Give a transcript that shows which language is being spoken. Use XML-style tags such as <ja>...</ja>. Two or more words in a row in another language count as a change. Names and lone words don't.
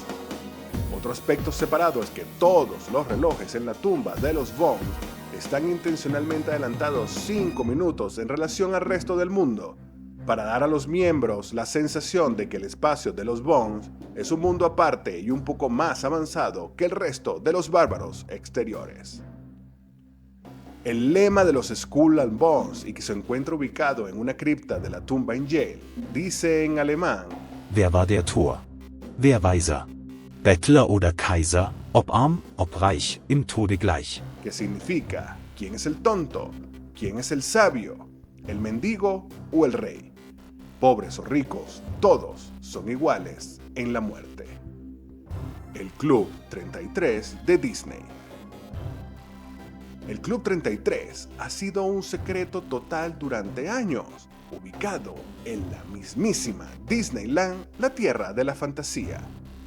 <es>Otro aspecto separado es que todos los relojes en la tumba de los Bones están intencionalmente adelantados 5 minutos en relación al resto del mundo, para dar a los miembros la sensación de que el espacio de los Bones es un mundo aparte y un poco más avanzado que el resto de los bárbaros exteriores. El lema de los Skull and Bones, y que se encuentra ubicado en una cripta de la tumba en Yale, dice en alemán:</es> <de>Wer war der Tor? Wer Weiser? Bettler oder Kaiser, ob arm, ob reich, im Tode gleich.</de> <es>Que significa: ¿quién es el tonto? ¿Quién es el sabio? ¿El mendigo o el rey? Pobres o ricos, todos son iguales en la muerte. El Club 33 de Disney. El Club 33 ha sido un secreto total durante años, ubicado en la mismísima Disneyland, la tierra de la fantasía.</es>